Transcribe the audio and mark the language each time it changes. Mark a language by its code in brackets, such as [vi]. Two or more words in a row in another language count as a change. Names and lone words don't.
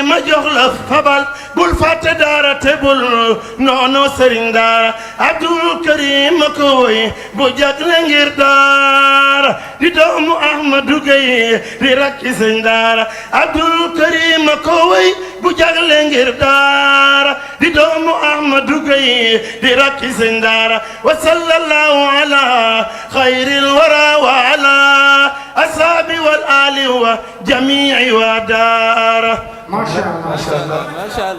[wo] ma jox la fabal bul fàtte daara te bul noono sëriñ daara Abdul Karim ko woy bu jagle ngir daara di doomu Ahmadu Gay di rakki sëñ daara Abdul Karim ko woy bu jagle ngir daara di doomu Ahmadu Gay di rakki sëñ daara [ar] وصلى الله على خير الورى وعلى أصحابه والآل وجميع و [wo] daara. [ar] ما شاء الله ما شاء الله ما شاء الله